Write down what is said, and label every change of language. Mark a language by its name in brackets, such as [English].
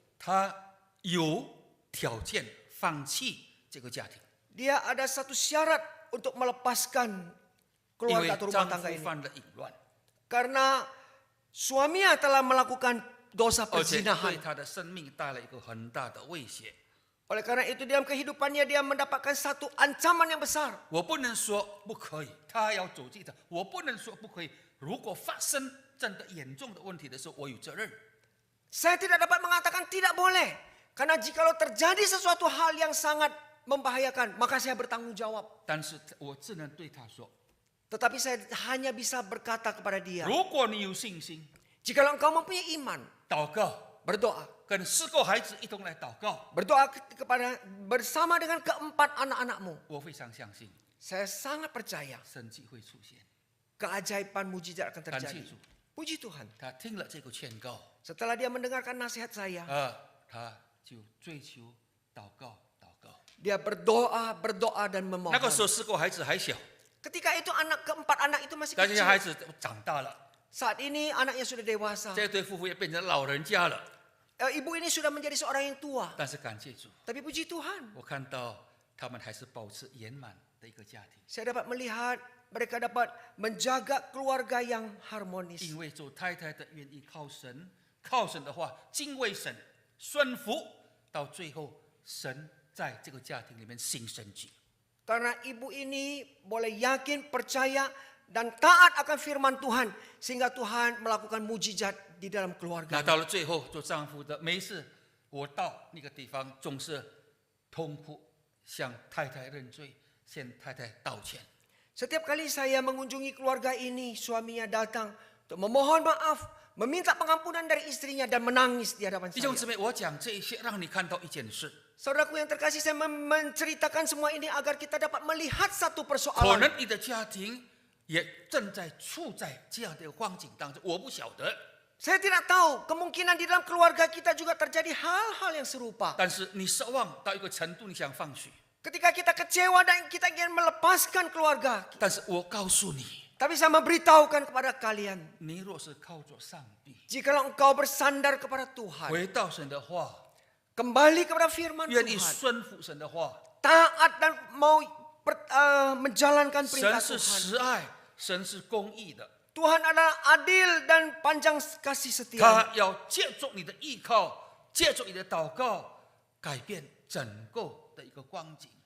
[Chinese] 她有条件放弃这个家庭， [Indonesian] dia ada satu syarat untuk melepaskan [Chinese] 因为 [Indonesian] keluarga atau [Chinese] 丈 [Indonesian] rumah tangga [Chinese] 夫 [Indonesian] ini. [Chinese] 犯了淫乱， [Indonesian] Karena suaminya telah melakukan dosa [Chinese] 而且对 [Indonesian] perzinahan. [Chinese] 她的生命带来一个很大的威胁。 [Indonesian] Oleh karena itu dalam kehidupannya dia mendapatkan satu ancaman yang besar. [Chinese] 我不能说不可以，她要走这条，我不能说不可以。如果发生真的严重的问题的时候，我有责任。 [Indonesian] Saya tidak dapat mengatakan tidak boleh. Karena jikalau terjadi sesuatu hal yang sangat membahayakan, maka saya bertanggung jawab. [Chinese] 但是我只能对她说： [Indonesian] Tetapi saya hanya bisa berkata kepada dia, [Chinese] 如果你有信心， [Indonesian] jikalau engkau mempunyai iman, [Chinese] 祷告， [Indonesian] berdoa. [Chinese] 跟4个孩子一同来祷告， [Indonesian] Berdoa kepada bersama dengan keempat anak-anakmu. [Chinese] 我非常相信 [Indonesian] Saya sangat percaya [Chinese] 神迹会出现。 [Indonesian] keajaiban mujizat akan [Chinese] 感谢 [Indonesian] terjadi. [Chinese] 主， [Indonesian] Puji Tuhan. [Chinese] 他听了这个劝告， [Indonesian] Setelah dia mendengarkan nasihat saya, [Chinese] 他就追求祷告，祷告。 [Indonesian] dia berdoa dan [Chinese] 那个时候4个孩子还小， [Indonesian] Ketika itu keempat anak itu masih [Chinese] 但这些孩 [Indonesian] kecil. [Chinese] 子长大了， [Indonesian] Saat ini anaknya sudah dewasa. [Chinese] 这对夫妇也变成老人家了。 [Indonesian] Ibu ini sudah menjadi seorang yang tua. [Chinese] 但是感谢主， [Indonesian] Tapi puji Tuhan, [Chinese] 我看到他们还是保持圆满的一个家庭。 [Indonesian] saya dapat melihat mereka dapat menjaga keluarga yang harmonis. [Chinese] 因为做太太的愿意靠神，靠神的话，敬畏神，顺服，到最后神在这个家庭里面行神迹。 [Indonesian] Karena ibu ini boleh yakin, percaya, dan taat akan firman Tuhan. Sehingga Tuhan melakukan mujizat di dalam keluarga. [Chinese] 到了最后，做丈夫的没事，我到那个地方总是痛哭，向太太认罪，向太太道歉。 [Indonesian] Setiap kali saya mengunjungi keluarga ini, suaminya datang untuk memohon maaf, meminta pengampunan dari istrinya dan menangis di hadapan [Chinese] 弟兄 [Indonesian] saya. [Chinese] 姊妹，我讲这一些，让你看到一件事， [Indonesian] Saudaraku yang terkasih, saya menceritakan semua ini agar kita dapat melihat satu [Chinese] 可 [Indonesian] persoalan. [Chinese] 能你的家庭也正在处在这样的一个光景当中，我不晓得。 [Indonesian] Saya tidak tahu, kemungkinan di dalam keluarga kita juga terjadi hal-hal yang serupa. [Chinese] 但是你失望到一个程度，你想放弃， [Indonesian] Ketika kita kecewa dan kita ingin melepaskan keluarga, [Chinese] 但是我告诉你， [Indonesian] tapi saya memberitahukan kepada kalian, [Chinese] 你若是靠着上帝， [Indonesian] jikalau engkau bersandar kepada Tuhan, [Chinese] 回到神的话， [Indonesian] kembali kepada firman [Chinese] 愿意 [Indonesian] Tuhan, [Chinese] 顺服神的话， [Indonesian] taat dan mau menjalankan [Chinese] 神 [Indonesian] perintah [Chinese] 是 [Indonesian] Tuhan. [Chinese] 慈爱，神是公义的， [Indonesian] Tuhan adalah adil dan panjang kasih setia. [Chinese] 他要借助你的依靠，借助你的祷告，改变整个的一个光景。